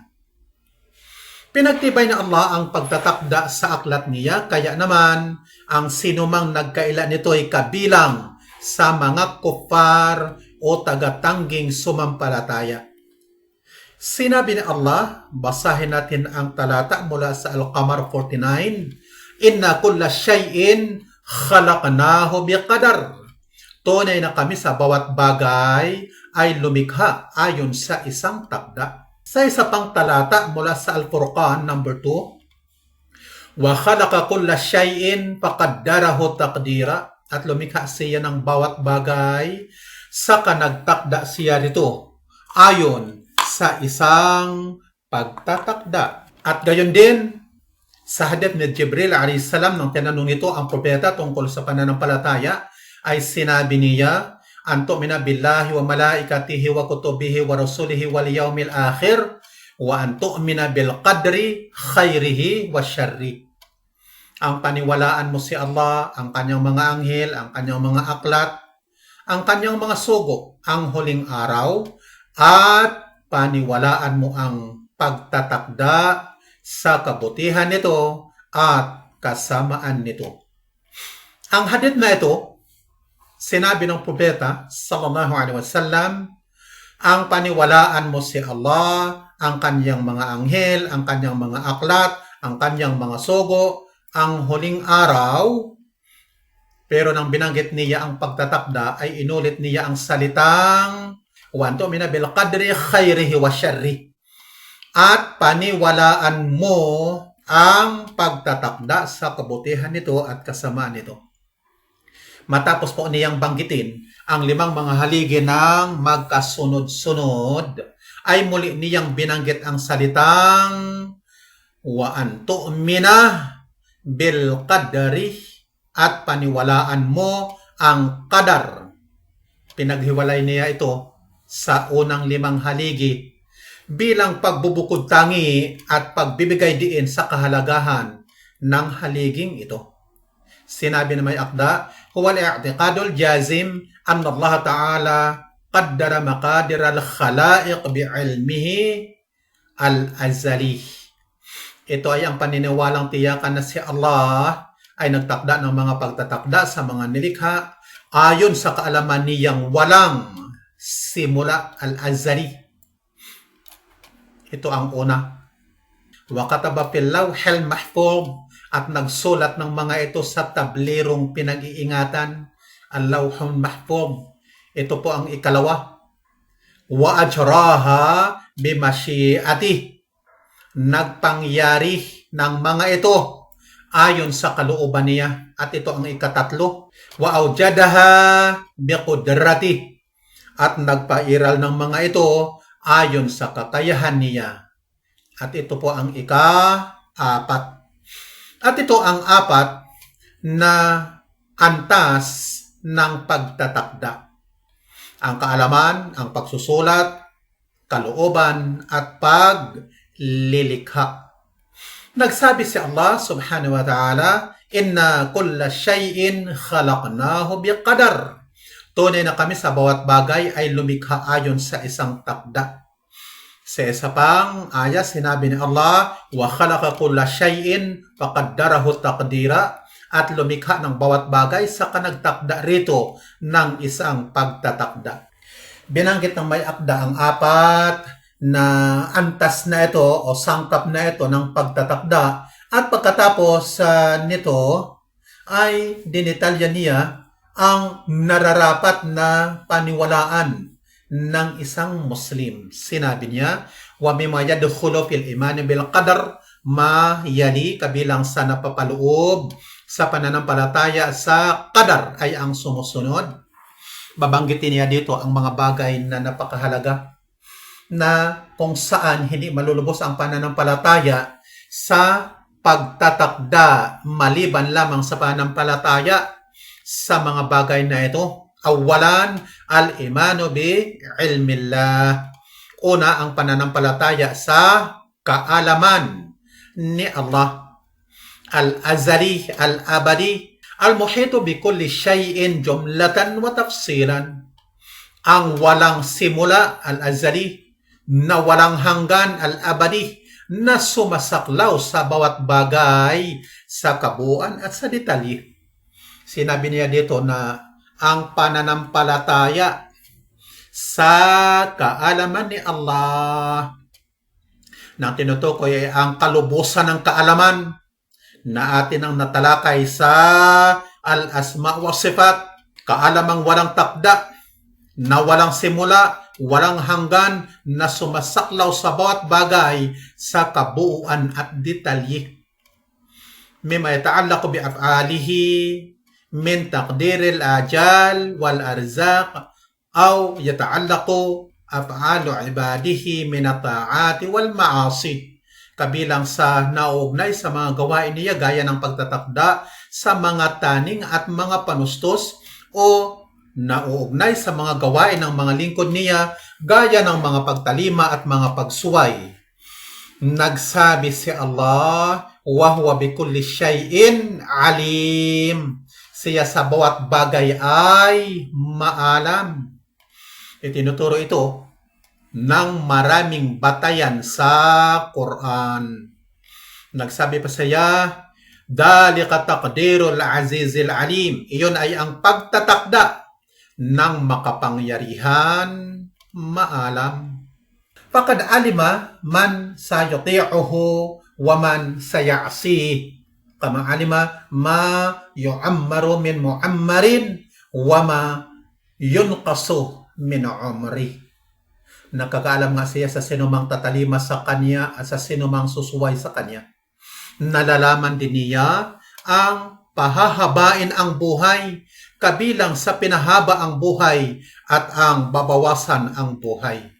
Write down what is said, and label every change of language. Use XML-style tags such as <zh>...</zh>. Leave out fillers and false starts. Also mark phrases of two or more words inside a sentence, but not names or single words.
<tl>Pinagtibay na Allah ang pagtatakda sa aklat niya, kaya naman ang sinumang nagkaila nito ay kabilang sa mga kuffar o tagatanging sumampalataya. Sinabi ni Allah, basahin natin ang talata mula sa Al-Qamar 49,</tl> <ar>إنا كل شيء خلقناه بقدر.</ar> <tl>Tunay na kami sa bawat bagay ay lumikha ayon sa isang takda. Sa isa pang talata mula sa Al-Furqan number 2,</tl> <ar>وخلق كل شيء فقدره تقديرا.</ar> <tl>At lumikha siya ng bawat bagay sa kanagtakda siya rito ayon sa isang pagtatakda. At gayon din sa hadith ni Jibril</tl> <ar>عليه السلام</ar> <tl>nang tinanong nito ang propeta tungkol sa pananampalataya, ay sinabi niya,</tl> <ar>أن تؤمن بالله وملائكته وكتبه ورسله واليوم الآخر وأن تؤمن بالقدر خيره وشره.</ar> <tl>Ang paniwalaan mo si Allah, ang kanyang mga anghel, ang kanyang mga aklat, ang kanyang mga sugo, ang huling araw, at paniwalaan mo ang pagtatakda sa kabutihan nito at kasamaan nito. Ang hadith na ito, sinabi ng propeta</tl> <ar>صلى الله عليه وسلم,</ar> <tl>ang paniwalaan mo si Allah, ang kanyang mga anghel, ang kanyang mga aklat, ang kanyang mga sugo, ang huling araw. Pero nang binanggit niya ang pagtatakda, ay inulit niya ang salitang</tl> <ar>وتؤمن بالقدر خيره وشره.</ar> <tl>At paniwalaan mo ang pagtatakda sa kabutihan nito at kasamaan nito. Matapos po niyang banggitin ang 5 mga haligi ng magkasunod-sunod, ay muli niyang binanggit ang salitang</tl> <ar>وأن تؤمن بالقدر,</ar> <tl>at paniwalaan mo ang qadar. Pinaghiwalay niya ito sa unang 5 haligi bilang pagbubukod tangi at pagbibigay diin sa kahalagahan ng haliging ito. Sinabi na may akda,</tl> <ar>هو الاعتقاد الجازم أن الله تعالى قدر مقادير الخلائق بعلمه الأزلي.</ar> <tl>Ito ay ang paniniwalang tiyakan na si Allah ay nagtakda ng mga pagtatakda sa mga nilikha ayon sa kaalaman niyang walang simula, al-azali. Ito ang una.</tl> <ar>وكتب في اللوح المحفوظ,</ar> <tl>at nagsulat ng mga ito sa tablirong pinag-iingatan,</tl> <ar>اللوح المحفوظ.</ar> <tl>Ito po ang ikalawa.</tl> <ar>وأجراها بمشيئته,</ar> <tl>nagpangyari ng mga ito ayon sa kalooban niya. At ito ang ikatatlo.</tl> <ar>وأوجدها بقدرته,</ar> <tl>at nagpairal ng mga ito ayon sa kakayahan niya. At ito po ang ika-4. At ito ang 4 na antas ng pagtatakda. Ang kaalaman, ang pagsusulat, kalooban, at paglilikha. Nagsabi si Allah</tl> <ar>سبحانه وتعالى, إنا كل شيء خلقناه بقدر.</ar> <tl>Tunay na kami sa bawat bagay ay lumikha ayon sa isang takda. Sa isa pang aya, sinabi ni Allah,</tl> <ar>وخلق كل شيء فقدره تقديرا,</ar> <tl>at lumikha ng bawat bagay sa kanagtakda rito ng isang pagtatakda. Binanggit ng may akda ang 4 na antas na ito o sangkap na ito ng pagtatakda, at pagkatapos nito ay dinitalya niya ang nararapat na paniwalaan ng isang Muslim. Sinabi niya,</tl> <ar>ومما يدخل في الإيمان بالقدر ما يلي,</ar> <tl>kabilang sa napapaloob sa pananampalataya sa qadar ay ang sumusunod. Babanggitin niya dito ang mga bagay na napakahalaga na kung saan hindi malulubos ang pananampalataya sa pagtatakda maliban lamang sa pananampalataya sa mga bagay na ito.</tl> <ar>أولا، الإيمان بعلم الله.</ar> <tl>Una, ang pananampalataya sa kaalaman ni Allah.</tl> <ar>الأزلي، الأبدي، المحيط بكل شيء جملة وتفصيلا.</ar> <tl>Ang walang simula, al-azali, na walang hanggan, al-abadi, na sumasaklaw sa bawat bagay sa kabuuan at sa detalye. Sinabi niya dito na ang pananampalataya sa kaalaman ni Allah na tinutukoy ay ang kalubusan ng kaalaman na atin ang natalakay sa</tl> <ar>الأسماء والصفات,</ar> <tl>kaalamang walang takda, na walang simula, walang hanggan, na sumasaklaw sa bawat bagay sa kabuuan at detalye.</tl> <ar>مما يتعلق بأفعاله من تقدير الآجال والأرزاق أو يتعلق أفعال عباده من الطاعات والمعاصي.</ar> <tl>Kabilang sa nauugnay sa mga gawain niya gaya ng pagtatakda sa mga taning at mga panustos o nauugnay sa mga gawain ng mga lingkod niya gaya ng mga pagtalima at mga pagsuway. Nagsabi si Allah,</tl> <ar>وهو بكل شيء عليم.</ar> <tl>Siya sa bawat bagay ay maalam. Itinuturo ito ng maraming batayan sa Quran. Nagsabi pa siya,</tl> <ar>ذلك تقدير العزيز العليم.</ar> <tl>Iyon ay ang pagtatakda ng makapangyarihan maalam.</tl> <ar>فقد علم من سيطيعه ومن سيعصي. كما علم ما يعمر من معمر وما ينقص من عمر.</ar> <tl>Nakakaalam nga siya sa sinumang tatalima sa kanya at sa sinumang susuway sa kanya. Nalalaman din niya ang pahahabain ang buhay, kabilang sa pinahaba ang buhay at ang babawasan ang buhay.</tl>